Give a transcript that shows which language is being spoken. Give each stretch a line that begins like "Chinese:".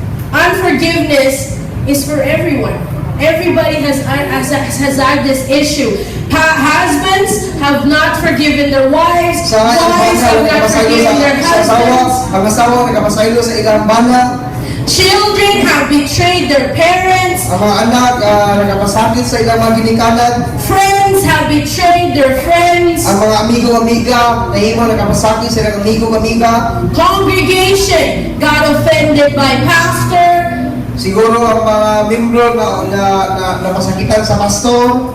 English: Unforgiveness is for everyone. Everybody has had this issue. Husbands have not forgiven their wives. Wives have not forgiven their husbands.
Cebuano: Ang asawa nakapasaylo sa ilang bana.
English: Children have betrayed their parents.
Cebuano: Ang mga anak nakapasakit sa ilang mga ginikanan.
English: Friends have betrayed their friends.
Cebuano: Ang mga amigo-amiga nahimo nakapasakit sa ilang amigo-amiga.
English: Congregation got offended by pastor.
Cebuano: Siguro ang mga membro na napasakitan sa pastor.